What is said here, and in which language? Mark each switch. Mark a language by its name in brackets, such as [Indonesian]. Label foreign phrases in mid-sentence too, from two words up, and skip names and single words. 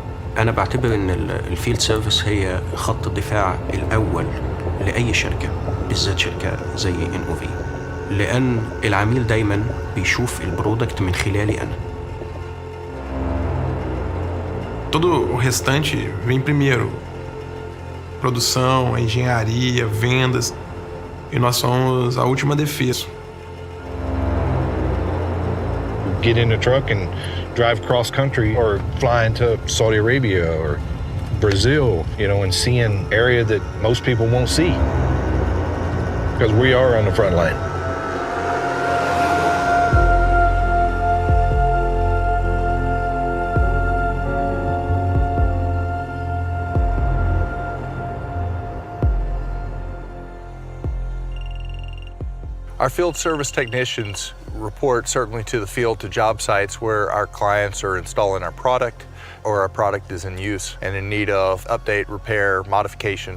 [Arabic] أنا بعتبر إن [English] the field service [Arabic] هي خط الدفاع الأول لأي شركة، بالذات شركة زي NOV، لأن العميل دايماً بيشوف البرودكت من خلالي أنا. [Portuguese] Todo o restante vem primeiro. Produção, a engenharia, vendas. E nós somos a última defesa. [English] Get in a truck and drive cross country or fly into Saudi Arabia or Brazil, and see an area that most people won't see. Because we are on the front line. Our field service technicians report certainly to the field, to job sites where our clients are installing our product or our product is in use and in need of update, repair, modification.